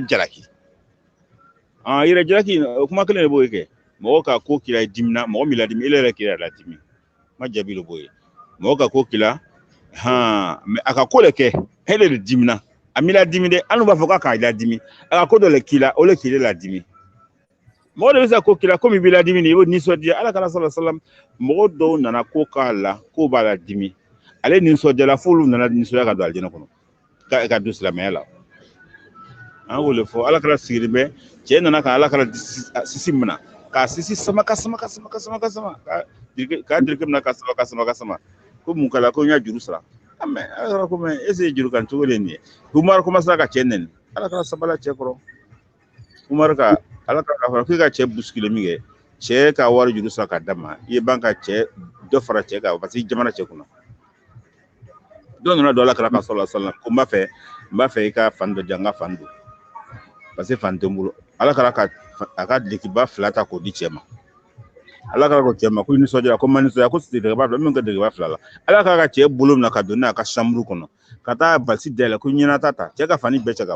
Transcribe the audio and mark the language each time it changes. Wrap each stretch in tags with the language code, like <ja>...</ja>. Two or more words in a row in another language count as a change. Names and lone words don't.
<bm>jalaki yɛrɛ jalaki o kuma kelen de b'o kɛ mɔgɔ ka ko k'i la i dimina mɔgɔ min ladimi ele yɛrɛ k'i yɛrɛ ladimi ma jaabi de b'o ye mɔgɔ ka ko k'i la mais a ka ko le kɛ ele de dimina a m'i ladimi dɛ an b'a fɔ k'a k'a ladimi a ka ko dɔ le k'i la o le k'i ladimi mɔgɔ de bɛ se ko k'i la komi i b'i ladimi de i b'o nisɔndiya ala kana</bm> <ar>صلى الله عليه وسلم</ar> <bm>mɔgɔ dɔw nana ko k'a la ko b'a ladimi ale nisɔndiyala f'olu nana nisɔndiya ka don alijɛnɛ kɔnɔ ka don silamɛya la an k'o le fɔ ala kana sigilen bɛ cɛ nana ka ala kana sisi minɛ k'a sisi sama k'a dirike minɛ ka sama ko mun kala ko n y'a juru sara mais ala ko mais ese ye juru kan cogo de nin ye Umaru commencera ka cɛ nɛni ala kana sabala cɛ kɔrɔ Umaru ka ala ka fɔ k'i ka cɛ buskile min kɛ cɛ ka wari juru sara ka d'a ma i ye ban ka cɛ dɔ fara cɛ kan</bm> <fr>parce que</fr> <bm>jamana cɛ kunna dɔ nana don ala kana ka</bm> <ar>صلى الله عليه وسلم</ar> <bm>ko n b'a fɛ i ka fan dɔ jan n ka fan don</bm> <fr>parce que</fr> <bm>fan tɛ n bolo ala kana a ka dulokiba 2 ta k'o di cɛ ma ala kana ko cɛ ma ko i nisɔndiyara ko n ma nisɔndiya ko dulokiba 2 min ka dulokiba 2 la ala kana ka cɛ bolo minɛ ka don n'a ka chambre kɔnɔ ka taa basi dayɛlɛ ko ɲɛna ta cɛ ka fani bɛɛ cɛ ka</bm>